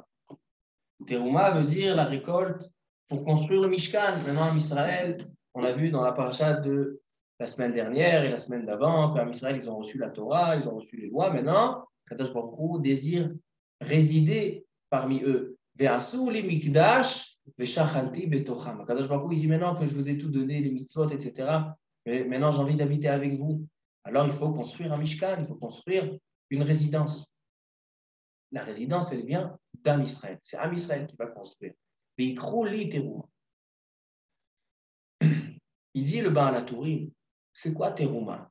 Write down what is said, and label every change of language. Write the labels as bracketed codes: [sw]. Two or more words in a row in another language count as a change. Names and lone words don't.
[fr] Teruma veut dire la récolte pour construire le Mishkan. Maintenant, en Israël, on a vu dans la paracha de la semaine dernière et la semaine d'avant qu'en Israël, ils ont reçu la Torah, ils ont reçu les lois. Maintenant, [he] קדוש ברוך הוא [fr] désire résider parmi eux. [he] ועשו לי מקדש ושכנתי בתוכם. קדוש ברוך הוא [fr] dit maintenant que je vous ai tout donné, les mitzvot, etc. Mais maintenant, j'ai envie d'habiter avec vous. Alors, il faut construire un Mishkan, il faut construire une résidence. La résidence, elle vient d' [he] עם ישראל. [fr] C'est [he] עם ישראל [fr] qui va construire. [he] ויקחו לי תרומה. [fr] Il dit le Baal HaTurim, c'est quoi Teruma?